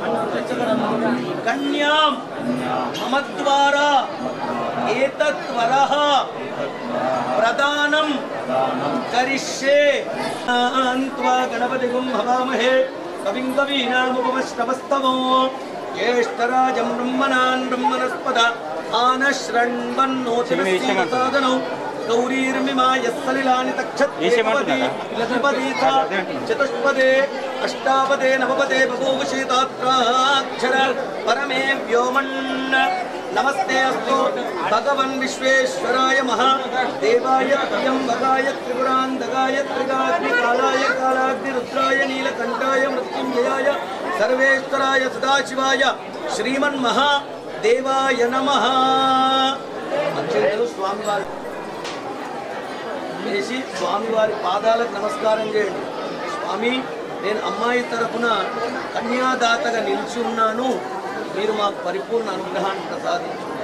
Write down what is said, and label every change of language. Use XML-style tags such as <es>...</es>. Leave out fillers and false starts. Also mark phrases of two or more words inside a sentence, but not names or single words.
<sa>కన్యాం మమ ద్వారా ఏతత్ వరః ప్రదానం కరిష్యే అంత్వా గణపతిగుం హవామహే కవిం కవీనాముపమశ్రవస్తమో జ్యేష్ఠరాజం బ్రహ్మణాన్ బ్రహ్మణస్పద ఆనశ్రण्वन्नोतिमस्तीसादनौ गौरीर्मिमाय सलिलानि तक्षत्पदी चतुष्पदे अष्टापदे नवपदे बभूवशीतात्राक्षर परमे व्योमन् नमस्ते अस्तु भगवन् विश्वेश्वराय महादेवाय त्र्यम्बकाय त्रिपुरान्तकाय त्रिकाग्निकालाय कालाग्निरुद्राय नीलकण्ठाय मृत्युञ्जयाय सर्वेश्वराय सदाशिवाय श्रीमन्महादेवाय नमः।</sa> <te>स्वामी వేసి స్వామివారి పాదాలకు నమస్కారం చేయండి. స్వామి, నేను అమ్మాయి తరపున కన్యాదాతగా నిలిచి ఉన్నాను, మీరు మాకు పరిపూర్ణ అనుగ్రహాన్ని ప్రసాదించు.</te>